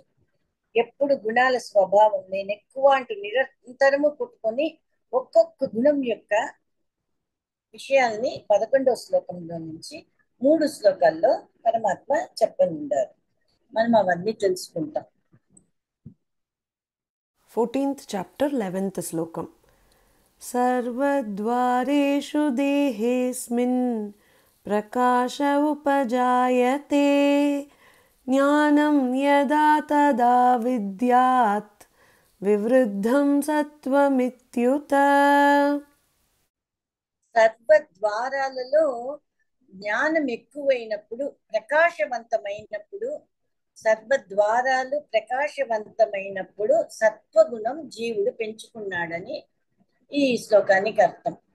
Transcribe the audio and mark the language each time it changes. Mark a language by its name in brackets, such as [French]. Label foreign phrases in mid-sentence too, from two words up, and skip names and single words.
[Telugu] ఎప్పుడు గుణాల స్వభావం నేను ఎక్కువ అంటూ నిరంతరము పుట్టుకొని ఒక్కొక్క గుణం యొక్క విషయాల్ని 11వ శ్లోకంలో నుంచి 3 శ్లోకాల్లో పరమాత్మ చెప్పనుండారు. మనం అవన్నీ తెలుసుకుంటాం. [English] 14th chapter 11th slokam. [Sanskrit] सर्वद्वारेषु देहेऽस्मिन् प्रकाश उपजायते ज्ञानं यदा तदा विद्यात् विवृद्धं सत्त्वमित्युत. [Telugu] సర్వద్వారాలలో జ్ఞానం ఎక్కువైనప్పుడు, ప్రకాశవంతమైనప్పుడు, సర్వద్వారాలు ప్రకాశవంతమైనప్పుడు సత్వగుణం జీవుడు పెంచుకున్నాడని ఈ శ్లోకానికి అర్థం.